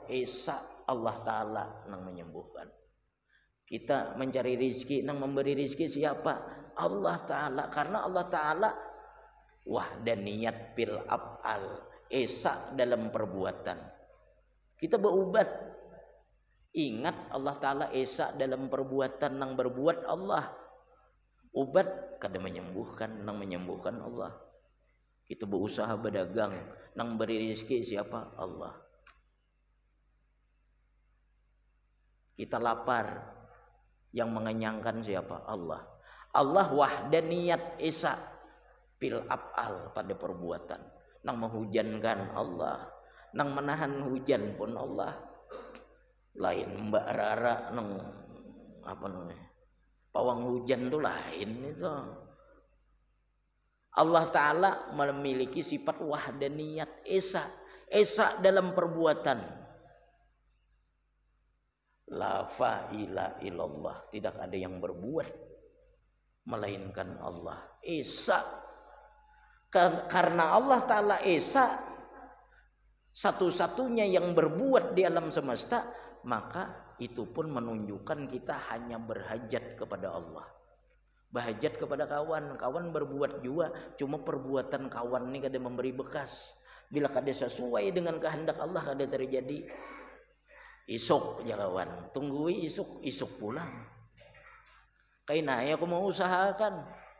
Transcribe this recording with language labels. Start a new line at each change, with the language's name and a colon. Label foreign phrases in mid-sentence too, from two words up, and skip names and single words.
Banjar: Esa Allah Ta'ala nang menyembuhkan. Kita mencari rizki, nang memberi rizki siapa?
Indonesian: Allah Ta'ala. Karena Allah Ta'ala
Arabic: wahdaniyat fil af'al,
Indonesian: Esa dalam perbuatan.
Banjar: Kita berubat, ingat Allah Ta'ala Esa dalam perbuatan, nang berbuat Allah. Ubat kada menyembuhkan, nang menyembuhkan Allah. Kita berusaha berdagang, nang beri rizki siapa?
Indonesian: Allah. Kita lapar, yang mengenyangkan siapa? Allah. Allah wahdaniyat Esa
Arabic: fil af'al
Indonesian: pada perbuatan.
Banjar: Nang menghujankan Allah, nang menahan hujan pun Allah. Lain Mbak Rara nang apa namanya? Pawang hujan tuh lain itu.
Indonesian: Allah Ta'ala memiliki sifat wahdaniyat Esa. Esa dalam perbuatan.
Arabic: La fa'ila illallah.
Indonesian: Tidak ada yang berbuat melainkan Allah. Esa. Karena Allah Ta'ala Esa, satu-satunya yang berbuat di alam semesta, maka itu pun menunjukkan kita hanya berhajat kepada Allah. Berhajat kepada kawan.
Banjar: Kawan berbuat juga, cuma perbuatan kawan ini kada memberi bekas. Bila kada sesuai dengan kehendak Allah, kada terjadi. Isuk ya kawan, tunggui isuk pulang. Kaina aku mau usahakan.